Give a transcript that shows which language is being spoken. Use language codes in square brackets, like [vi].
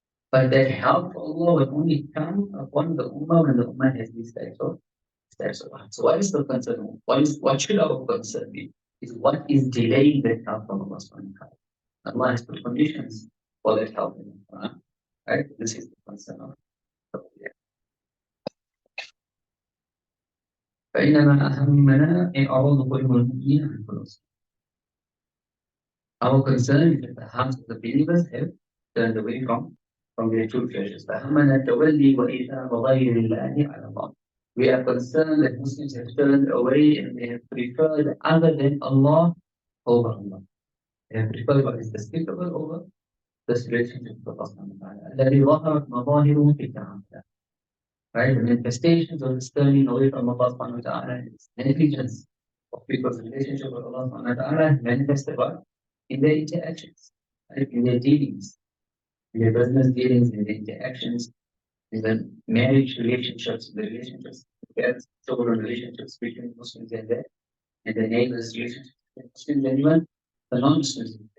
[en] But that help for Allah will only come upon the Ummah when the Ummah has these types of heart. So what is the concern? What should our concern be? Is what is delaying that help from Allah subhanahu wa ta'ala. Allah has put conditions for that help in the Quran. Right? This is the concern of the [ar] فإنما أهمنا إعراض قلوب المؤمنين عن قلوبهم. [en] Our concern is that the hearts of the believers have turned away from their true treasures. [ar] فأهمنا التولي وإيثار غير الله على الله. [en] We are concerned that Muslims have turned away and they have preferred other than Allah over Allah. They have preferred what is despicable over this relationship with Allah. [ar] الذي ظهرت مظاهره في التعامل. [en] Right? The manifestations of this turning away from Allah subhanahu wa ta'ala and its negligence of people's relationship with Allah subhanahu wa ta'ala manifested what? In their interactions, right? In their dealings, in their business dealings, in their interactions, in the marriage relationships, the relationships, the children relationships between Muslims and their neighbors, relationships between Muslims and even the non-Muslims.